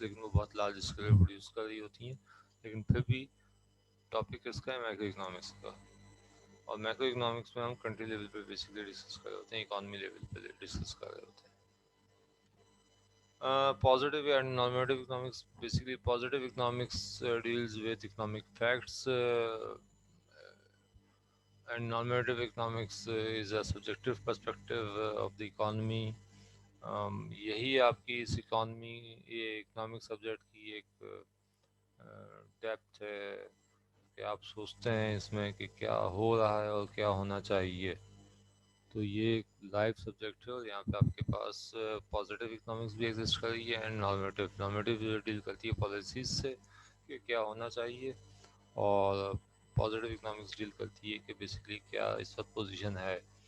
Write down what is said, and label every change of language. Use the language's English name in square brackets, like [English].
[Urdu] لیکن وہ بہت لارج اسکیل پہ پروڈیوس کر رہی ہوتی ہیں، لیکن پھر بھی ٹاپک اس کا ہے میکرو اکنامکس کا. اور میکرو اکنامکس میں ہم کنٹری لیول پہ بیسکلی ڈسکس کر رہے ہوتے ہیں، اکانومی لیول پہ ڈسکس کر رہے ہوتے ہیں. [English] Positive and normative economics. Basically, positive economics deals with economic facts, and normative economics is a subjective perspective of the economy. [Urdu] یہی آپ کی اس اکانومی، یہ اکنامک سبجیکٹ کی ایک ڈیپتھ ہے کہ آپ سوچتے ہیں اس میں کہ کیا ہو رہا ہے اور کیا ہونا چاہیے. تو یہ ایک لائف سبجیکٹ ہے، اور یہاں پہ آپ کے پاس پازیٹیو اکنامکس بھی ایگزسٹ کر رہی ہے اینڈ نارمیٹیو جو ڈیل کرتی ہے پالیسیز سے کہ کیا ہونا چاہیے، اور پازیٹیو اکنامکس ڈیل کرتی ہے کہ بیسکلی کیا اس وقت پوزیشن ہے.